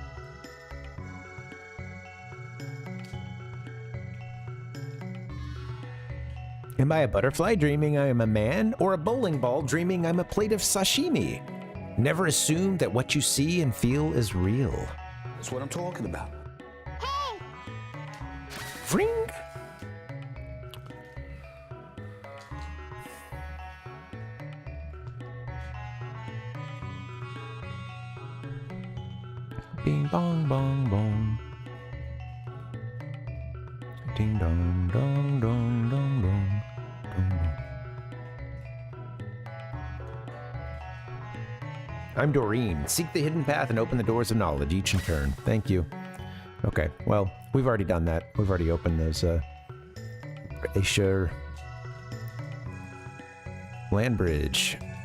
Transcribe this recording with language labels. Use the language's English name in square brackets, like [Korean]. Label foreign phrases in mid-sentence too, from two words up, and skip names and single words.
[English] Am I a butterfly dreaming I am a man, or a bowling ball dreaming I'm a plate of sashimi? Never assume that what you see and feel is real. That's what I'm talking about. Ring! Bing bong bong bong. Ding dong dong dong dong dong. I'm Doreen. Seek the hidden path and open the doors of knowledge each in turn. Thank you. Okay, well, we've already done that. We've already opened those, Asia land bridge.